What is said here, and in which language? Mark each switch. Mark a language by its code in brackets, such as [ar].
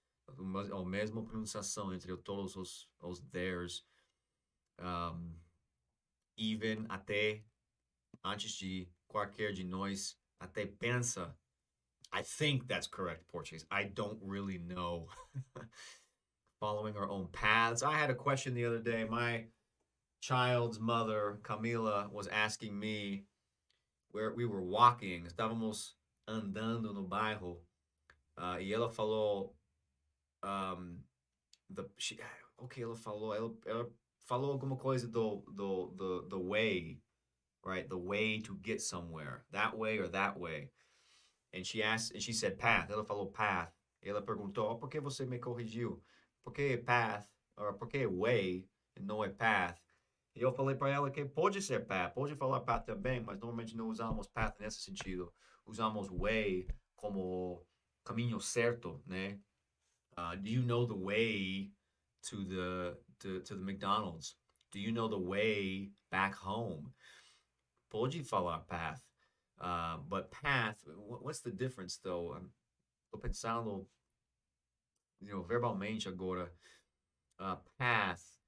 [pt] A mesma pronunciação entre todos os theirs. Even, até, antes de qualquer de nós, até pensa. [en] I think that's correct Portuguese. I don't really know. Following our own paths. I had a question the other day. My child's mother, Camila, was asking me where we were walking. [pt] Estávamos andando no bairro. E ela falou. Ela falou alguma coisa do way, right? [en] The way to get somewhere. That way or that way. And she said path. [pt] Ela falou path. Ela perguntou, por que você me corrigiu? Por que path? Or por que way e não é path? E eu falei para ela que pode ser path, pode falar path também, mas normalmente não usamos path nesse sentido. Usamos way como caminho certo, né? [en] Do you know the way to the McDonald's? Do you know the way back home? [pt] Pode falar path. [en] But path, what's the difference though? [pt] Tô pensando, verbalmente agora. [en] Path.